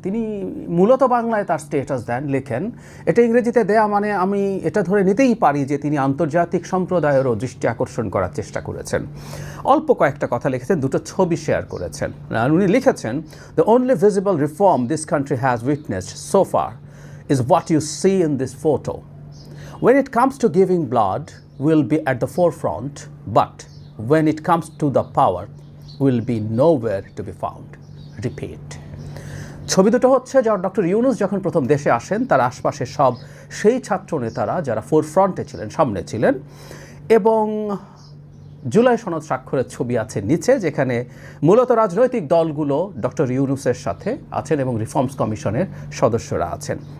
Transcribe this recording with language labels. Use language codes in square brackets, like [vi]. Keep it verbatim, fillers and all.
[bn] তিনি মূলত বাংলায় তার স্ট্যাটাস দেন, লেখেন, এটা ইংরেজিতে দেয়া মানে আমি এটা ধরে নিতেই পারি যে তিনি আন্তর্জাতিক সম্প্রদায়েরও দৃষ্টি আকর্ষণ করার চেষ্টা করেছেন। অল্প কয়েকটা কথা লিখেছেন, দুটো ছবি শেয়ার করেছেন। উনি লিখেছেন, [en] The only visible reform this country has witnessed so far is what you see in this photo. When it comes to giving blood, we'll be at the forefront, but when it comes to the power, we'll be nowhere to be found. Repeat. [bn] ছবি দুটো হচ্ছে যার doctor Yunus যখন প্রথম দেশে আসেন তার আশপাশে সব সেই ছাত্র নেতারা যারা ফোরফ্রন্টে ছিলেন, সামনে ছিলেন, এবং জুলাই সনদ স্বাক্ষরের ছবি আছে নিচে, যেখানে মূলত রাজনৈতিক দলগুলো ডক্টর ইউনূসের সাথে আছেন এবং রিফর্মস কমিশনের সদস্যরা আছেন।